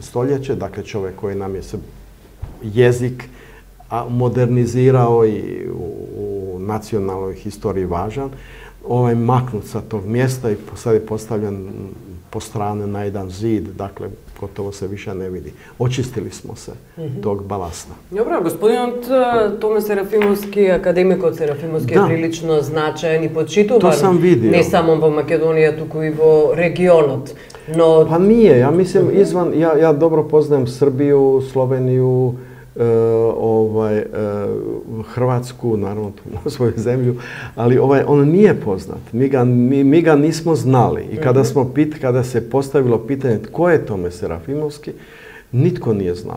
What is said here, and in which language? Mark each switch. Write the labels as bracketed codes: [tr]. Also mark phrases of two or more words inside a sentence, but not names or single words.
[hr] stoljeće, dakle čovjek koji nam je jezik modernizirao i u nacionalnoj historiji važan, maknut sa tog mjesta i sad je postavljen po strane na jedan zid, dakle gotovo se više ne vidi. Očistili smo se tog balasta. Dobro, [mk] господин Томе Серафимовски, академикот Серафимовски е прилично значаен и почитуван не само во Македонија, туку и во регионот. Но... [hr] Pa nije, ja mislim izvan, ja dobro poznajem Srbiju, Sloveniju, Hrvatsku, naravno svoju zemlju, ali on nije poznat. Mi ga nismo znali i kada se postavilo pitanje tko je Tome Serafimovski, nitko nije znao.